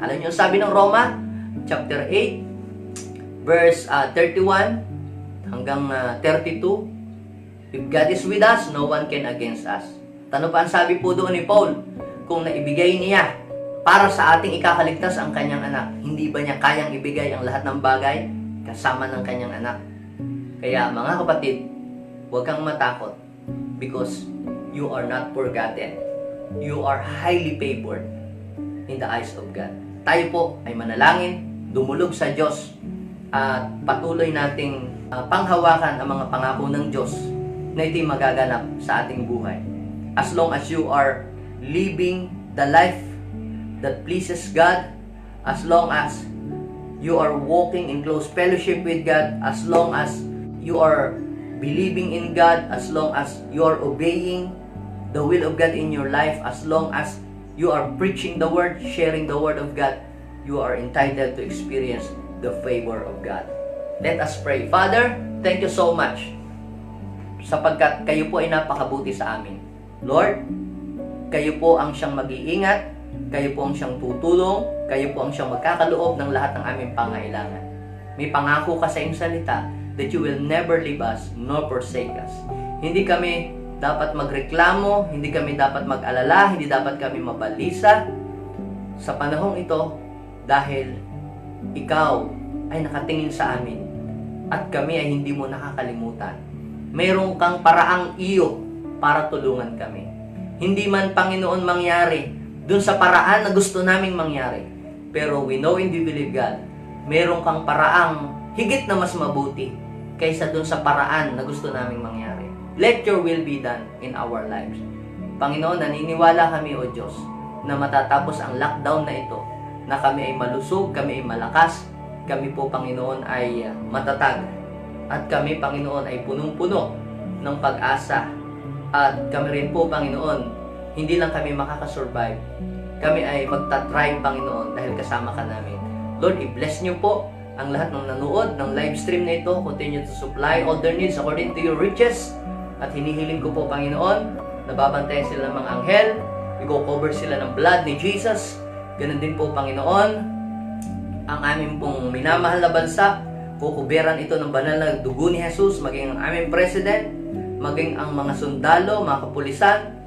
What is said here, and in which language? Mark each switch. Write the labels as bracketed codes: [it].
[tl] Alam niyo, sabi ng Roma, chapter 8, verse 31 hanggang 32, [en] if God is with us, no one can against us. [tl] Ano pa ang sabi po doon ni Paul? Kung naibigay niya para sa ating ikakaligtas ang kanyang anak, hindi ba niya kayang ibigay ang lahat ng bagay kasama ng kanyang anak? Kaya mga kapatid, huwag kang matakot [en] because you are not forgotten. You are highly favored in the eyes of God. [tl] Tayo po ay manalangin, dumulog sa Diyos, at patuloy nating panghawakan ang mga pangako ng Diyos na ito'y magaganap sa ating buhay. [en] As long as you are living the life that pleases God, as long as you are walking in close fellowship with God, as long as you are believing in God, as long as you are obeying the will of God in your life, as long as you are preaching the Word, sharing the Word of God, you are entitled to experience the favor of God. Let us pray. [tl] Father, [en] thank you so much [tl] sapagkat kayo po ay napakabuti sa amin. Lord, kayo po ang siyang mag-iingat, kayo po ang siyang tutulong, kayo po ang siyang magkakaloob ng lahat ng aming pangailangan. May pangako ka sa iyong salita [en] that you will never leave us nor forsake us. [tl] Hindi kami dapat magreklamo, hindi kami dapat mag-alala, hindi dapat kami mabalisa sa panahong ito dahil ikaw ay nakatingin sa amin at kami ay hindi mo nakakalimutan. Mayroon kang paraang iyo para tulungan kami. Hindi man, Panginoon, mangyari dun sa paraan na gusto naming mangyari. Pero [en] we know and we believe, God, [tl] mayroon kang paraang higit na mas mabuti kaysa dun sa paraan na gusto naming mangyari. [en] Let your will be done in our lives. [tl] Panginoon, naniniwala kami, O Diyos, na matatapos ang lockdown na ito, na kami ay malusog, kami ay malakas, kami po, Panginoon, ay matatag. At kami, Panginoon, ay punong-puno ng pag-asa. At kami rin po, Panginoon, hindi lang kami makakasurvive. Kami ay magta-thrive, Panginoon, dahil kasama ka namin. [en] Lord, [tl] i-bless niyo po ang lahat ng nanood ng live stream na ito. [en] Continue to supply all their needs according to your riches. [tl] At hinihiling ko po, Panginoon, nababantayan sila ng mga anghel. I-cover sila ng blood ni Jesus. Ganun din po, Panginoon, ang aming pong minamahal na bansa, kukuberan ito ng banal na dugo ni Jesus, maging ang aming president, maging ang mga sundalo, mga kapulisan.